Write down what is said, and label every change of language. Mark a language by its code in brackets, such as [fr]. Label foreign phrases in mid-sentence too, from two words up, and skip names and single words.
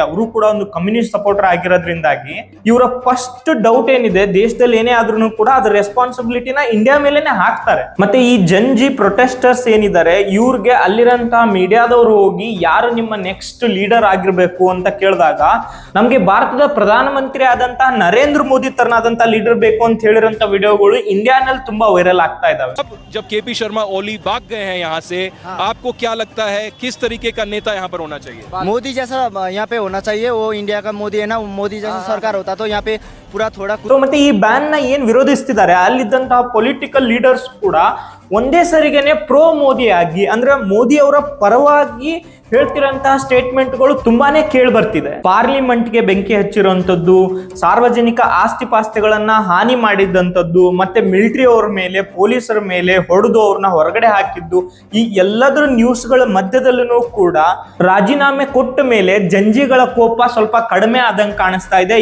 [kn] ಅವರು ಕೂಡ ಒಂದು [en] communist supporter [kn] ಆಗಿರೋದ್ರಿಂದಾಗಿ ಇವರ [en] first doubt [kn] ಏನಿದೆ, ದೇಶದಲ್ಲಿ ಏನೇ ಆದ್ರೂ ಕೂಡ ಅದ್ರ ರೆಸ್ಪಾನ್ಸಿಬಿಲಿಟಿನ ಇಂಡಿಯಾ ಮೇಲೆನೆ ಹಾಕ್ತಾರೆ. ಮತ್ತೆ ಈ [en] Gen Z protesters [kn] ಏನಿದ್ದಾರೆ, ಇವ್ರಿಗೆ ಅಲ್ಲಿರಂತಹ ಮೀಡಿಯಾದವರು ಹೋಗಿ ಯಾರು ನಿಮ್ಮ [en] next leader [kn] ಆಗಿರ್ಬೇಕು ಅಂತ ಕೇಳಿದಾಗ ನಮ್ಗೆ ಭಾರತದ ಪ್ರಧಾನಮಂತ್ರಿ ಆದಂತಹ ನರೇಂದ್ರ ಮೋದಿ ತರನಾದಂತಹ ಲೀಡರ್ ಬೇಕು ಅಂತ ಹೇಳಿರಂತ ವಿಡಿಯೋಗಳು ಇಂಡಿಯಾನಲ್ಲಿ ತುಂಬಾ ವೈರಲ್ ಆಗ್ತಾ ಇದಾವೆ. [hi] जब केपी शर्मा ओली भाग गए हैं यहाँ से, आपको क्या लगता है किस तरीके का नेता यहाँ पर होना चाहिए? मोदी जैसा यहाँ पे होना चाहिए. वो इंडिया का मोदी है ना, मोदी जैसा सरकार होता तो यहाँ पे पूरा थोड़ा. [kn] ಮತ್ತೆ ಈ ಬ್ಯಾನ್ ನ ಏನ್ ವಿರೋಧಿಸ್ತಿದ್ದಾರೆ ಅಲ್ಲಿದ್ದಂತಹ [en] political leaders [kn] ಕೂಡ ಒಂದೇ ಸರಿಗೆನೆ ಪ್ರೋ ಮೋದಿ ಆಗಿ, ಅಂದ್ರೆ ಮೋದಿ ಅವರ ಪರವಾಗಿ ಹೇಳ್ತಿರಂತಹ ಸ್ಟೇಟ್ಮೆಂಟ್ಗಳು ತುಂಬಾನೇ ಕೇಳಿ ಬರ್ತಿದೆ. ಪಾರ್ಲಿಮೆಂಟ್ಗೆ ಬೆಂಕಿ ಹಚ್ಚಿರುವಂತದ್ದು, ಸಾರ್ವಜನಿಕ ಆಸ್ತಿ ಪಾಸ್ತಿಗಳನ್ನ ಹಾನಿ ಮಾಡಿದಂಥದ್ದು, ಮತ್ತೆ ಮಿಲಿಟರಿ ಅವ್ರ ಮೇಲೆ, ಪೊಲೀಸರ ಮೇಲೆ ಹೊಡೆದು ಅವ್ರನ್ನ ಹೊರಗಡೆ ಹಾಕಿದ್ದು, ಈ ಎಲ್ಲದರ ನ್ಯೂಸ್ಗಳ ಮಧ್ಯದಲ್ಲೂ ಕೂಡ ರಾಜೀನಾಮೆ ಕೊಟ್ಟ ಮೇಲೆ ಜಂಜಿಗಳ ಕೋಪ ಸ್ವಲ್ಪ ಕಡಿಮೆ ಆದಂಗೆ ಕಾಣಿಸ್ತಾ ಇದೆ.